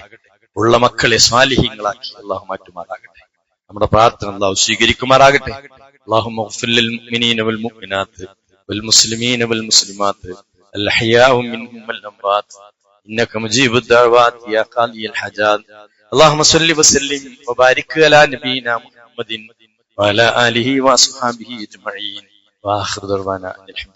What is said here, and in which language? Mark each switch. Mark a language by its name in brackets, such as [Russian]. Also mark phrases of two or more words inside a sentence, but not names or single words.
[Malayalam] ഉള്ള മക്കളെ സ്വാലിഹീങ്ങളാക്കി അല്ലാഹു മാറ്റുമാറാകട്ടെ. നമ്മുടെ പ്രാർത്ഥന അല്ലാഹു സ്വീകരിക്കുമാറാകട്ടെ. [Arabic] اللهم اغفر للمؤمنين والمؤمنات والمسلمين والمسلمات الأحياء منهم والأموات إنك مجيب الدعوات يا قاضي الحاجات. اللهم صل وسلم وبارك على نبينا محمد وعلى آله وصحبه أجمعين وآخر دعوانا الحمد لله.